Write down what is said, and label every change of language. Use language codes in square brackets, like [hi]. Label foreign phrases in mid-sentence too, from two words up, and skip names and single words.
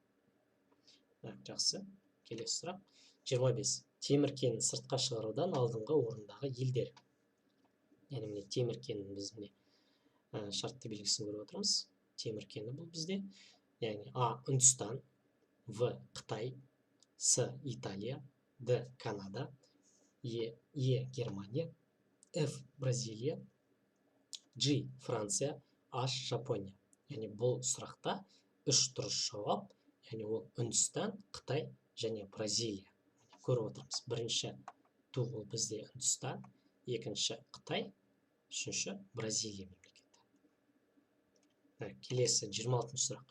[kk] Жақсы, келесі сұрақ. 25. Темір кенін сыртқа шығарудан алдыңғы орындағы елдер. Яғни міне темір кенін біз міне шартты белгісін көріп отырмыз. Темір кені бұл бізде. Яғни А. Үндістан, В. Қытай, С. Италия, Д. Канада, Е. Германия, F. Бразилия, G. Франция, H. Жапония. Яғни бұл сұрақта 3 дұрыс жауап, яғни ол Үндістан, Қытай және Бразилия. Көріп отырмыз. Бірінші туы ол бізде Үндістан, екінші Қытай, үшінші Бразилия мемлекеті. Келесі 26 сұрақ.